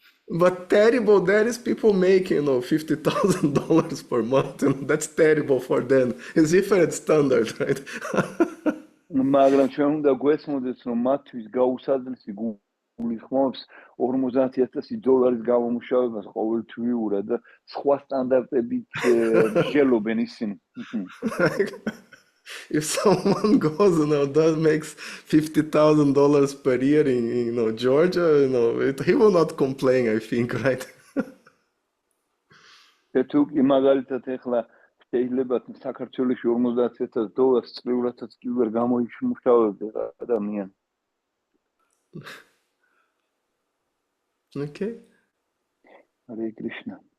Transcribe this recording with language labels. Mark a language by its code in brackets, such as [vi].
[en] But terrible, there is people making, $50,000 per month, that's terrible for them. It's different standard, right? [ka] მაგრამ ჩვენ უნდა გვესმოდეთ, რომ მათთვის გაუსაძლისი გულისხმობს $50,000 გამომუშავებას ყოველთვიურად და სხვა სტანდარტებით შეელობენ ისინი. [en] If someone goes, that makes $50,000 per year in Georgia, he will not complain, I think, right? [ka] თუ კი მაგალითად ეხლა შეიძლება საქართველოში $50,000 წლიურადაც კი ვერ გამოიმუშავებდა ადამიანი. [en] Okay. Hare Krishna.